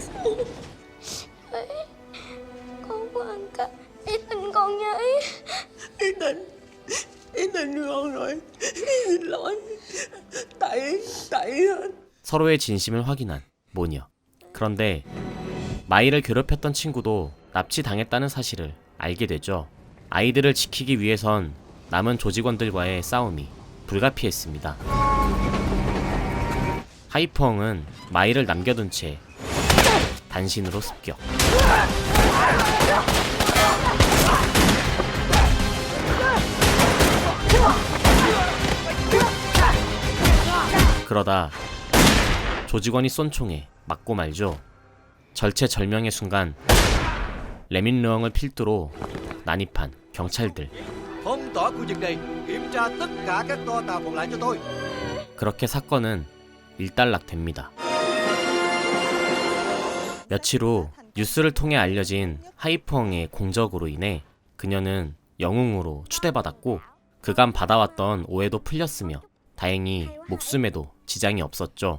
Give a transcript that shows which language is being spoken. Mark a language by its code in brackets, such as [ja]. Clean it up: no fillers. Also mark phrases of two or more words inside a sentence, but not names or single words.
[vi] Con của anh cả. Ý tình con nha ý. Ý tình con rồi. Xin lỗi. Tại [ko] 서로의 진심을 확인한 모녀. 그런데 마이를 괴롭혔던 친구도 납치당했다는 사실을 알게 되죠. 아이들을 지키기 위해선 남은 조직원들과의 싸움이 불가피했습니다. 하이펑은 마이를 남겨둔 채 단신으로 습격. 그러다 조직원이 쏜 총에 맞고 말죠. 절체절명의 순간 레민르엉을 필두로 난입한 경찰들. [vi] Phong tỏa khu vực này, kiểm tra tất cả các toa tàu còn lại cho tôi. [ko] 그렇게 사건은 일단락됩니다. 며칠 후 뉴스를 통해 알려진 하이펑의 공적으로 인해 그녀는 영웅으로 추대받았고 그간 받아왔던 오해도 풀렸으며 다행히 목숨에도 지장이 없었죠.